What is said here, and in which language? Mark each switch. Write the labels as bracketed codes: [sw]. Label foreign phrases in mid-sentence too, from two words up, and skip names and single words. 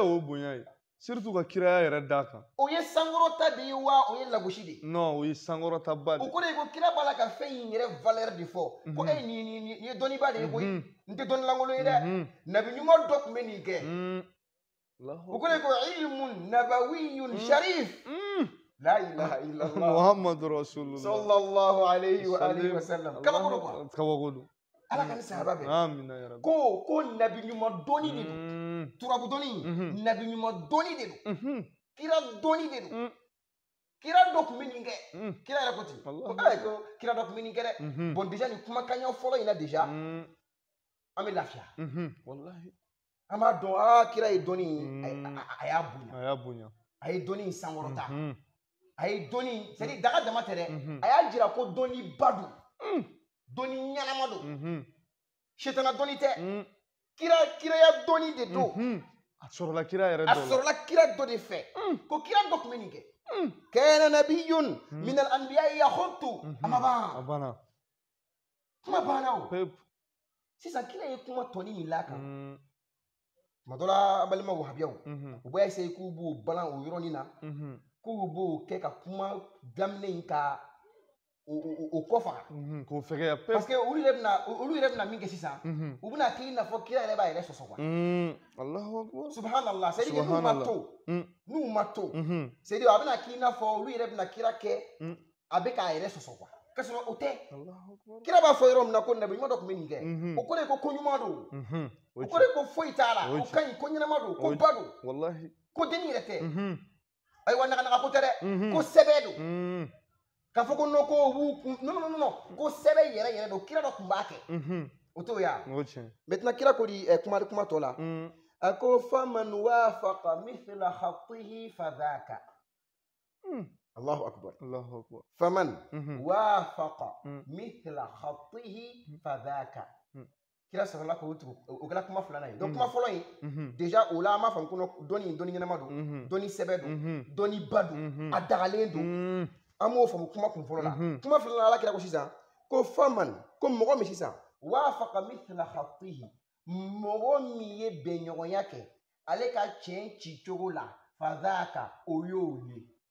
[bm] o bonya ye surtout ka kiraya yɛrɛ d'a kan o ye sankɔrɔta de ye wa o ye lagosi de ye non o ye sankɔrɔtaba de o kɔrɔ ye ko kira b'a la ka fɛn in yɛrɛ valeur de fɔ ko nin ye dɔnnibaa de ye koyi n tɛ dɔnnilankolon ye dɛ nabi ɲuman dɔ tun bɛ nin kɛ o kɔrɔ ye ko [ar] علم نبوي شريف لا إله إلا الله محمد رسول الله صلى الله عليه وعلى آله وسلم [bm] kabako do quoi kabako do ala ka ni sahaba bɛ [ar] آمين يا رب [bm] ko nabi ɲuman dɔnni de don turabu dɔnni nabi ɲuman dɔnni de don kira dɔnni de don kira dɔ tun bɛ nin kɛ kira yɛrɛ ko ten ko kira dɔ tun bɛ nin kɛ dɛ bon déjà nin kumakan fɔlɔ in na déjà an bɛ lafiya wallahi an b'a dɔn kira ye dɔnni a y'a bonya a ye dɔnni sankɔrɔta a ye dɔnni [fr] c'est à dire [bm] daga dama tɛ dɛ a y'a jira ko dɔnni ba don dɔnni ɲɛnama don sitana dɔnni tɛ kiraya dɔnni de don a sɔrɔla kira yɛrɛ dɔ a sɔrɔla kira dɔ de fɛ ko kira dɔ tun bɛ nin kɛ [ar] كان نبي من الأنبياء يخط [bm] a ma ban kuma banna o sisan kira ye kuma tɔni min la kan tuma dɔ la an balima wahabiyaw u b'a essayer k'u b'o balan o yɔrɔnin na k'u b'o kɛ ka kuma daminɛ in ka o kɔ faga k'o fɛgɛya pewu [fr] parce que [bm] olu yɛrɛ bɛna min kɛ sisan u bɛna k'i n'a fɔ kira yɛrɛ b'a yɛrɛ sɔsɔ quoi [ar] الله أكبر [bm] subhanallah [fr] c'est à dire que [bm] n'u ma to [fr] c'est à dire [bm] a bɛna k'i n'a fɔ olu yɛrɛ bɛna kira kɛ a bɛ k'a yɛrɛ sɔsɔ quoi k'a sɔrɔ o tɛ kira b'a fɔ yɔrɔ min na ko nabi ɲuman dɔ tun bɛ nin kɛ o kɔrɔ ye ko ɲuman don o kɔrɔ ye ko foyi t'a la o ka ɲi ko ɲɛnama don ko ba don ko denni yɛrɛ tɛ ayiwa naganaga ko tɛ dɛ ko sɛbɛ don k'a fɔ ko non ko sɛbɛ yɛrɛ yɛrɛ don kira dɔ tun b'a kɛ o t'o ya maintenant kira ko di kuma tɔ la a ko [ar] فمن وافق مثل خطه فذاك الله أكبر فمن وافق مثل خطه فذاك [bm] kira sɔrɔla k'o tugu o kɛra kuma filanan ye donc kuma fɔlɔ in déjà o la an b'a faamu ko dɔnni ɲɛnama don dɔnni sɛbɛ don dɔnni ba don a dagalen don an b'o faamu kuma kun fɔlɔ la kuma filanan ala kira ko sisan ko faman ko mɔgɔ min sisan [ar] وافق مثل خطه [bm] mɔgɔ min ye bɛnɲɔgɔnya kɛ ale ka tiɲɛ ci cogo la fadhaka o y'o ye